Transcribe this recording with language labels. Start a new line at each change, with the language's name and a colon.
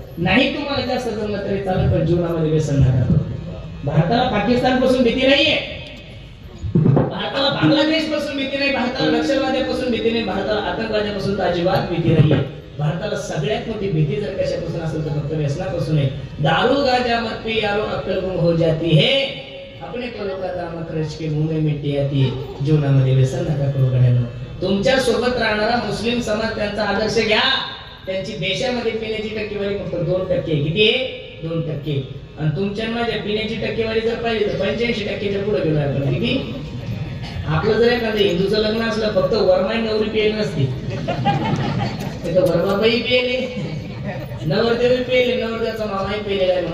Marathi: नाही तुम्हाला जास्त जमलं तरी चालत, पण जीवनामध्ये व्यसन नका करू. भारताला पाकिस्तान पासून भीती नाहीये, भारताला बांगलादेश पासून भीती नाही, भारताला नक्षलवाद्यापासून भीती नाही, भारताला आतंकवाद्यापासून अजिबात भीती नाहीये. भारताला सगळ्यात मोठी भीती जर कशापासून असेल तर फक्त व्यसनापासून आहे.
Hindi: दारू गांजा मत पी यारो अक्कल गुम हो जाती है, अपने पलों का दामन खर्च के मुंह में मिट्टी आती है.
Marathi: जीवनामध्ये व्यसन नका करू गड्यांनो. तुमच्या सोबत राहणारा मुस्लिम समाज त्यांचा आदर्श घ्या. त्यांची देशामध्ये पिण्याची टक्केवारी फक्त 2% किती आहे? 2%. आणि तुमच्या माझ्या पिण्याची टक्केवारी जर पाहिजे तर 85% पुढे गेलो आपण. किती? आपलं जर एखादं हिंदूचं लग्न असलं फक्त वरमाई नवरी पेल नसते, वरमाबाई पेले, नवरदेवी पेले, नवरदेवाचा मामाही पेलेला आहे.